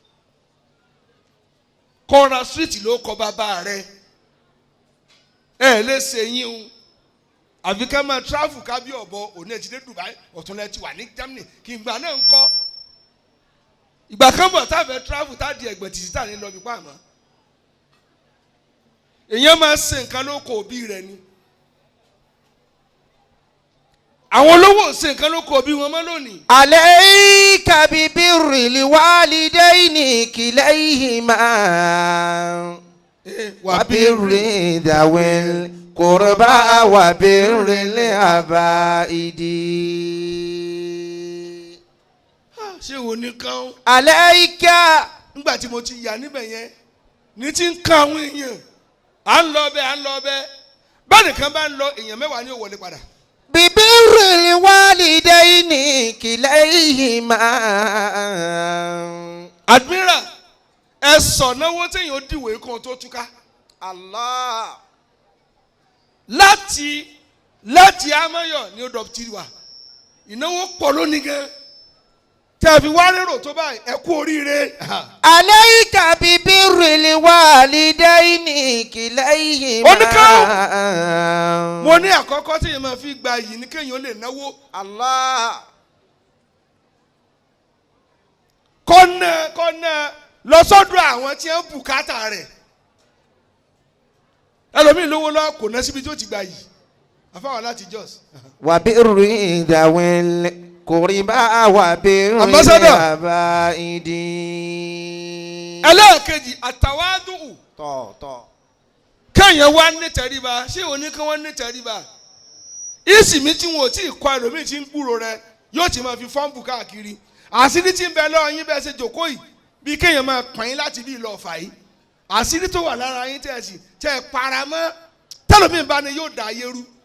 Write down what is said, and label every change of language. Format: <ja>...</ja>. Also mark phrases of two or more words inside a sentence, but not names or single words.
<yo>kọ́ra street ló kọ́ bàbá rẹ̀ ẹ lè ṣe yín o àfi ká máa travel ká bí ọ̀bọ òní ẹ̀ ti dé Dubai ọ̀tún ẹ̀ ti wà ní Germany kí n gbà náà ń kọ́ ìgbà kan bọ̀ tá a fẹ́ travel tá a di ẹ̀gbẹ́ títí tá a ní lọ bí pa àmọ́ èèyàn máa ṣe nǹkan ló kọ òbí rẹ̀ ni àwọn olówó ṣe nǹkan ló kọ òbí wọn mọ́ lónìí.</yo> <ar>عليك ببر الوالدين كليهما وبر ذوي القربى وبر الأباعد.</ar> <yo>ṣé wo ní kán. alayka. nígbà tí mo ti yà níbẹ̀ yẹn ní ti ń kan àwọn èèyàn à ń lọ bẹ́ẹ̀ báyìí nìkan bá ń lọ èèyàn mẹ́wàá ní ó wọlé padà.</yo> <ar>ببر الوالدين كليهما.</ar> <yo>Admiral ẹ sọ náwó téèyàn ó dìwé kan tó túká. Allah. láti amáyọ ní odò tí wà ìnáwó pọ̀ lónìí gan tẹ́ fi wá rérò tó báyìí ẹ kú oríire.</yo> <ar>عليك ببر الوالدين كليهما.</ar> <yo>oníkan mo ní àkọ́kọ́ téèyàn máa fi gba yìí ní kéèyàn lè náwó. Allah. kọ́nà lọ sọ́dọ̀ àwọn tí ń bùkátà rẹ̀ ẹlòmíì lówó lọ kò ná síbi tí ó ti gba yìí àfáwọn láti Jos.</yo> <ar>وبر ذوي القربى وبر الأباعد.</ar> <yo>ẹlẹ́ẹ̀kejì àtàwádùn. tọ̀. kéèyàn wá ní tẹríba ṣé òní kí wọ́n ní tẹríba ìsìnmi tí wọn ò tí ì kọ ẹlòmíì tí ń gbúrò rẹ yóò ti máa fi fọ́ǹbù káàkiri àṣírí tí ń bẹ lọ́wọ́ yín bẹ́ẹ̀ ṣe jòkó yìí bí kéèyàn máa pààyàn yín láti bí ìlọ ọ̀fà yìí àṣírí tó wà lára yín tẹ̀ ẹ paramọ́ tẹ́lómìn bá ní yóò dá ayé rú</yo>